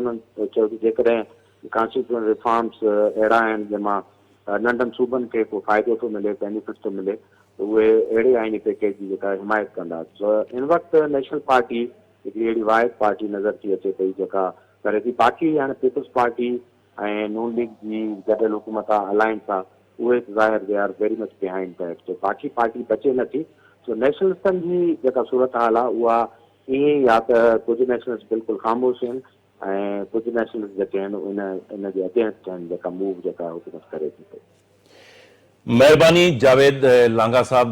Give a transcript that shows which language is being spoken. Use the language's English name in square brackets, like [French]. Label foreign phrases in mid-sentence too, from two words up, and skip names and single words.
[Sindhi] उन्हनि चयो कि जेकॾहिं [English] constitution reforms [Sindhi] अहिड़ा आहिनि जंहिंमां नंढनि सूबनि खे को फ़ाइदो थो मिले, बेनिफिट थो मिले, त उहे अहिड़े आइनी पैकेज जी जेका हिमायत कंदा। इन वक़्तु नेशनल पार्टी हिकिड़ी अहिड़ी वाहिद पार्टी नज़र थी अचे पई जेका करे थी। बाक़ी हाणे पीपल्स पार्टी ऐं नून लीग जी गॾियल हुकूमत आहे, अलायंस आहे, उहे ज़ाहिर [English] they are very much behind that. [Sindhi] तो बाक़ी पार्टी बचे नथी। सो नेशनलिस्टनि जी जेका सूरत हाल आहे उहा ईअं ई आहे त कुझु नेशनलिस्ट बिल्कुलु ख़ामोश आहिनि ऐं कुझु नेशनलिस्ट जेके आहिनि इन जे अगेंस्ट आहिनि, जेका मूव जेका हुकूमत करे थी पई। महिरबानी जावेद लांगा साहब।